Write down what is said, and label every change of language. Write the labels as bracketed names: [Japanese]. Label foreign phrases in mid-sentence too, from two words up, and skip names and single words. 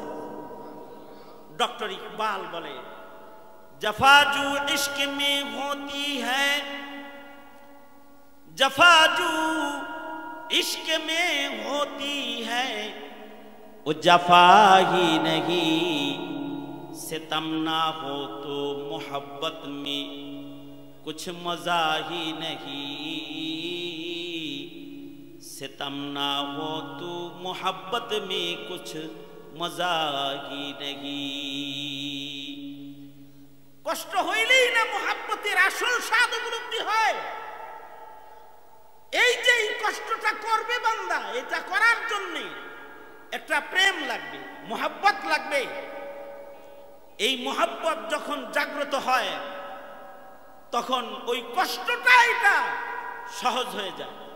[Bangla] ডক্টর ইকবাল বলে, [Urdu] جفا جو عشق میں ہوتی ہے, جفا جو عشق میں ہوتی ہے، وہ جفا ہی نہیں، ستم نہ ہو تو محبت میں کچھ مزا ہی نہیں، ستم نہ ہو تو محبت میں کچھ مزا ہی نہیں. [Bangla] কষ্ট হইলেই না মোহাব্বতের আসল স্বাদ উপলব্ধি হয়। এই যে এই কষ্টটা করবে বান্দা, এটা করার জন্য একটা প্রেম লাগবে, মোহাব্বত লাগবে। এই মোহাব্বত যখন জাগ্রত হয় তখন ওই কষ্টটা এটা সহজ হয়ে যায়।